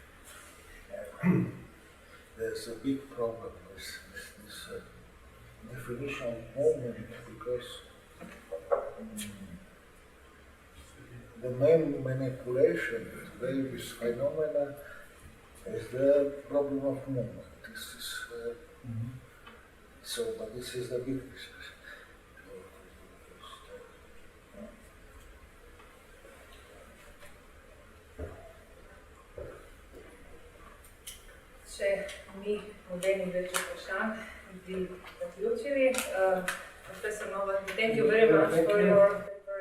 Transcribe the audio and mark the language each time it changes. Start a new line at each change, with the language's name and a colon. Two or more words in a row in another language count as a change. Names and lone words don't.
English: There's a big problem with this definition of moment, because the main manipulation today with phenomena is the problem of moment. This is so, but this is the big discussion.
Slovenian: Če mi nobenih več vprašanj bi zaključili.
English: Professor Novotný, thank you very much for your